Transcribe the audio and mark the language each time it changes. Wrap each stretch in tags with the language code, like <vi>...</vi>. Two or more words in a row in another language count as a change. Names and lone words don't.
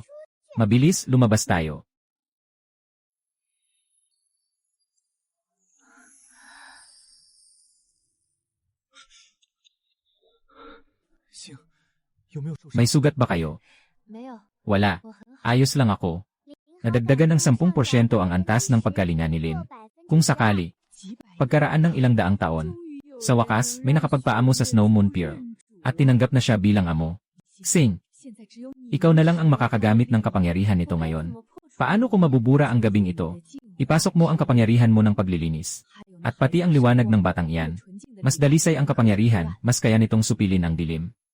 <tl>Mabilis, lumabas tayo.</tl> <zh>星，有没有受伤？</zh> <tl>May sugat ba kayo?</tl> <zh>没有，</zh> <tl>Wala.</tl> <zh>我很好。</zh> <tl>Ayos lang ako. Nadagdagan ng 10% ang antas ng pagkalinga ni Lin. Kung sakali,</tl> <zh>几百</zh> <tl>pagkaraan ng ilang daang taon, sa wakas may nakapagpaamo sa Snow Moon Pearl at tinanggap na siya bilang amo. Sing,</tl> <zh>现在只有你</zh> <tl>ikaw na lang ang makakagamit ng kapangyarihan nito ngayon. Paano kung mabubura ang gabing ito? Ipasok mo ang kapangyarihan mo ng paglilinis. At pati ang liwanag ng batang iyan. Mas dalisay ang kapangyarihan, mas kaya nitong supilin ang dilim.</tl>